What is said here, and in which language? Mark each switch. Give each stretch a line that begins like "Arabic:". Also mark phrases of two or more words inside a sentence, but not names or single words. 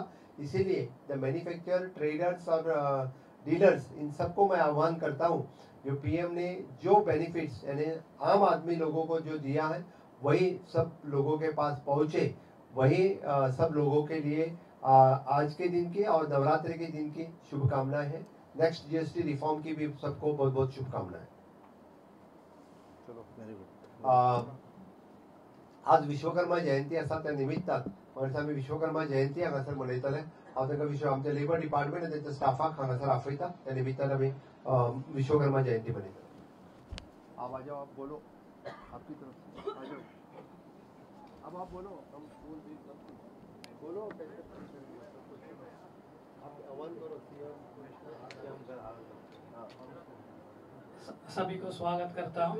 Hindi: इसीलिए
English: the manufacturer,
Hindi: ट्रेडर्स और डीलर्स इन सबको मैं आह्वान करता हूँ, जो पीएम ने जो बेनिफिट्स यानी आम आदमी लोगों को जो दिया है वही सब लोगों के पास पहुँचे, वही सब लोगों के लिए आज के दिन की और नवरात्रि के दिन की शुभकामनाएं हैं।
English: next GST reform
Hindi: की भी सबको बहुत बहुत शुभकामनाएं।
Konkani: आज विश्वकर्मा जयंती असा त्या निमित्तान आम्ही विश्वकर्मा जयंती हांगासर मनयतले। हांव ताका आमच्या
English: labour department
Konkani: आनी तांच्या स्टाफाक हांगासर आपयता, त्या निमित्तान आमी विश्वकर्मा जयंती मनयतले।
Hindi: आप आ जाओ, आप बोलो आपकी तरफ से, आ जाओ अब आप बोलो, हम बोलो आप आह्वान करो। सभी को स्वागत करता हूँ।